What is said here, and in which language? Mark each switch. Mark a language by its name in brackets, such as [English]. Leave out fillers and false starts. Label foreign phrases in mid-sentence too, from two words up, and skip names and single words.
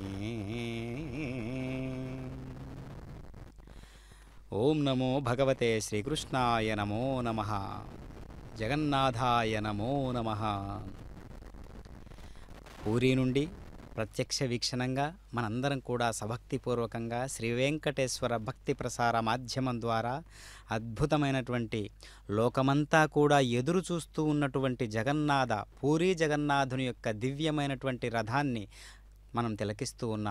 [Sanskrit] ओम नमो भगवते श्रीकृष्णाय. नमो नमः. जगन्नाथाय नमो नमः. [Telugu] పూరీ నుండి ప్రత్యక్ష వీక్షణంగా మనందరం కూడా సభక్తిపూర్వకంగా శ్రీ వెంకటేశ్వర భక్తి ప్రసార మాధ్యమం ద్వారా అద్భుతమైనటువంటి లోకమంతా కూడా ఎదురు చూస్తూ ఉన్నటువంటి జగన్నాథ పూరీ జగన్నాథుని యొక్క దివ్యమైనటువంటి రథాన్ని మనం తిలకిస్తూ ఉన్నాం.